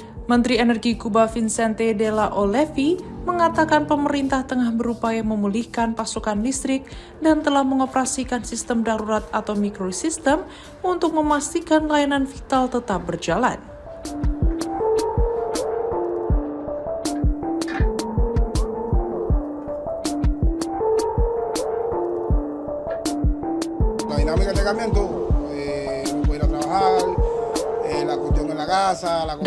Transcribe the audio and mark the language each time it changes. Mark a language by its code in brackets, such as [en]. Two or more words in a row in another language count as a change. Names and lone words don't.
[id] Menteri Energi Kuba Vicente de la Olevi mengatakan pemerintah tengah berupaya memulihkan pasokan listrik dan telah mengoperasikan sistem darurat atau microsystem untuk memastikan layanan vital tetap berjalan. [es] La dinámica de cambiamiento, no puede ir a trabajar, la cuestión en la casa, la comida.